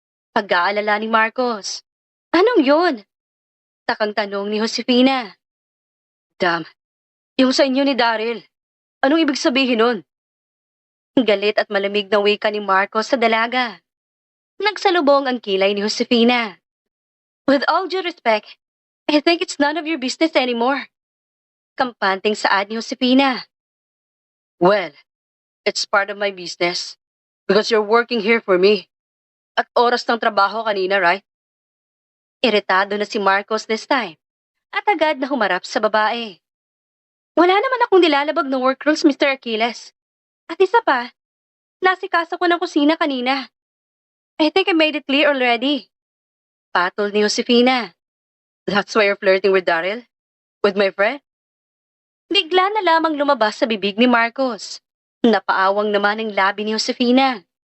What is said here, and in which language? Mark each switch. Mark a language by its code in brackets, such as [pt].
[tl] Pag-aalala ni Marcos. Anong yun? Takang tanong ni Josefina. Damn. Yung sa inyo ni Daryl. Anong ibig sabihin nun? Galit at malamig na wika ni Marcos sa dalaga. Nagsalubong ang kilay ni Josefina. [en] With all due respect, I think it's none of your business anymore. [tl] Kampanting saad ni Josefina. [en] Well, it's part of my business. Because you're working here for me. [tl] At oras ng trabaho kanina, right? Iritado na si Marcos [en] this time. [tl] At agad na humarap sa babae. Wala naman akong nilalabag ng work rules, Mr. Achilles. At isa pa, nasikaso ko ng kusina kanina. [en] I think I made it clear already. [tl] Patol ni Josefina. [en] That's why you're flirting with Daryl? With my friend? [tl] Bigla na lamang lumabas sa bibig ni Marcos. Napaawang naman ang labi ni Josefina.